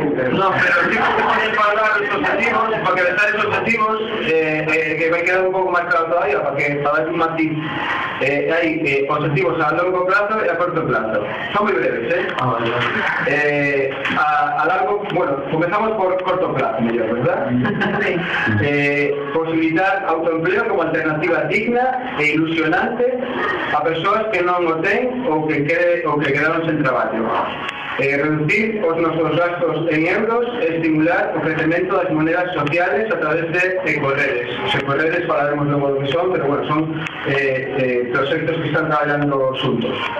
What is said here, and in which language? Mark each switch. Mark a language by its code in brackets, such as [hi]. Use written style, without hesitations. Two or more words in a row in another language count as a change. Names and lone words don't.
[es] No, pero sí que podemos hablar de los objetivos, porque de tales objetivos, que va a quedar un poco más claro todavía, para dar un matiz. Hay objetivos a largo plazo y a corto plazo. Son muy breves, a largo, bueno, comenzamos por corto plazo, ¿verdad? [gl] Posibilitar autoempleo como alternativa digna e ilusionante a persoas que non o ten ou que quedaron sen traballo. Reducir os nosos gastos en euros e estimular o crecemento das monedas sociales a través de ecoredes. Os ecoredes falaremos logo do que son, pero bueno, son proxectos que están traballando xuntos.